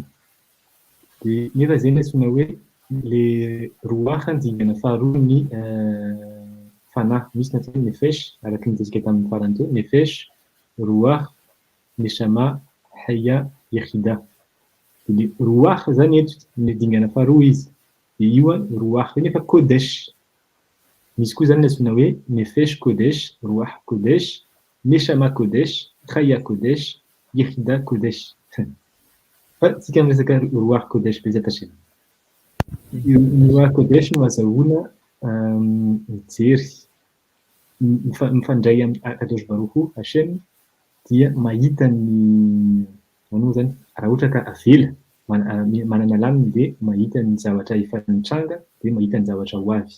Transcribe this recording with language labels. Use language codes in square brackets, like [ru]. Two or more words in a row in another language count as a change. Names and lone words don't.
[mg] De nefa zay no antsoina hoe le Ruach dingana faharoa ny fanahy. Misy ny atao hoe Nefesh, araky ny nitezika tamin'ny farany teo, [he] נפש, רוח, נשמה, חיה, [mg] Yehida. De le Ruach zany eto ny dingana faharoa izy. De io Ruach nefa Kodesh. Misy koa zany ny antsoina hoe [he] נפש קודש, רוח קודש, נשמה קודש, חיה קודש, יחידה קודש. [mg] Fa tsika miresaka [he] רוח קודש בעזרת השם. רוח קודש [mg] no azahoana mijery mifandray amin'ny [he] הקדוש ברוך הוא השם [mg] dia mahita ny manao zany raha ohatra ka avela manana lamina dia mahita ny zavatra efa nitranga dia mahita ny zavatra ho avy.